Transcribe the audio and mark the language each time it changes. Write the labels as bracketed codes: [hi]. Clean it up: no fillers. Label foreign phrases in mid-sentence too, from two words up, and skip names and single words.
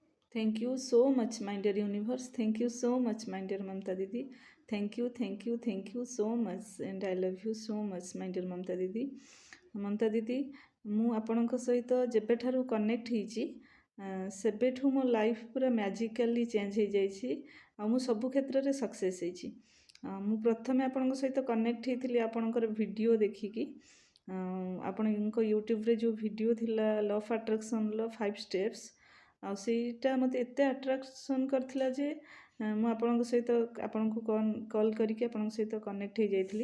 [en] Thank you so much, my dear universe. Thank you so much, my dear Mamta Didi. Thank you so much. And I love you so much, my dear Mamta Didi. [or] ମମତା ଦିଦି ମୁଁ ଆପଣଙ୍କ ସହିତ ଯେବେଠାରୁ କନେକ୍ଟ ହେଇଛି ସେବେଠୁ ମୋ ଲାଇଫ୍ ପୁରା [en] magically change [or] ହେଇଯାଇଛି ଆଉ ମୁଁ ସବୁ କ୍ଷେତ୍ରରେ ସକ୍ସେସ୍ ହେଇଛି। ମୁଁ ପ୍ରଥମେ ଆପଣଙ୍କ ସହିତ କନେକ୍ଟ ହେଇଥିଲି ଆପଣଙ୍କର ଭିଡ଼ିଓ ଦେଖିକି। ଆପଣଙ୍କ ୟୁଟ୍ୟୁବରେ ଯେଉଁ ଭିଡ଼ିଓ ଥିଲା [en] law of attraction 5 steps [or] ଆଉ ସେଇଟା ମୋତେ ଏତେ ଆଟ୍ରାକ୍ସନ୍ କରିଥିଲା ଯେ ମୁଁ ଆପଣଙ୍କ ସହିତ ଆପଣଙ୍କୁ କଲ୍ କରିକି ଆପଣଙ୍କ ସହିତ କନେକ୍ଟ ହେଇଯାଇଥିଲି।